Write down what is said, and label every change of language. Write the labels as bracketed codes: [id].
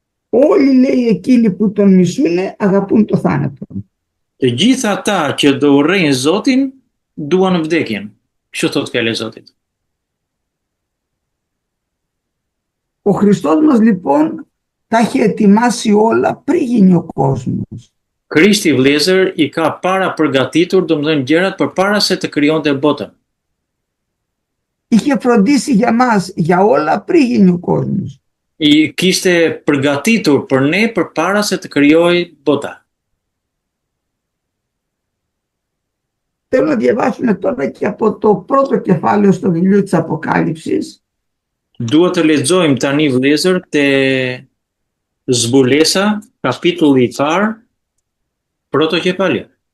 [el] Όλοι λέει εκείνοι που τον μισούνε αγαπούν το θάνατο. [sq] Të gjitha ata që do urrejnë Zotin, duan vdekjen. Kështu thot fjala e Zotit. [el] Ο Χριστός μας λοιπόν τα έχει ετοιμάσει όλα πριν γίνει ο κόσμος. [sq] Krishti vëllezër i ka para përgatitur, domethënë gjërat përpara se të krijonte botën. [el] Είχε φροντίσει για μας, για όλα πριν γίνει ο κόσμος. [sq] I kishte përgatitur për ne përpara se të krijojë bota. [el] Θέλω να διαβάσουμε τώρα και από το πρώτο κεφάλαιο στο βιβλίο της Αποκάλυψης. [sq] Duhet të lexojmë tani vëllezër te Zbulesa, kapitulli i parë, [el] πρώτο κεφάλαιο.